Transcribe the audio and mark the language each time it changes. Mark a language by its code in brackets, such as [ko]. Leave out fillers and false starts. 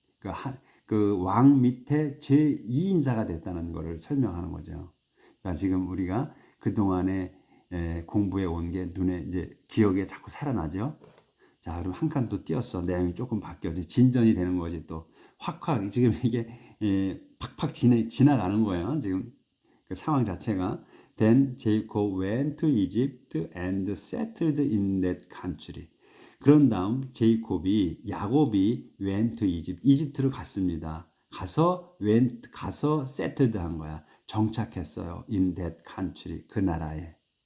[ko] 그 왕 밑에 제2인자가 됐다는 것을 설명하는 거죠. 그러니까 지금 우리가 그동안에 공부해 온 게 눈에 이제 기억에 자꾸 살아나죠. 자, 그럼 한 칸 또 띄었어. 내용이 조금 바뀌어져. 진전이 되는 거지 또. 확 지금 이게 팍팍 지나가는 거예요. 지금 그 상황 자체가. [en] Then Jacob went to Egypt and settled in that country. [ko] 그런 다음 야곱이 [en] went to Egypt, [ko] 이집트로 갔습니다. 가서 [en] settled [ko] 한 거야. 정착했어요. [en] in that country, [ko] 그 나라에.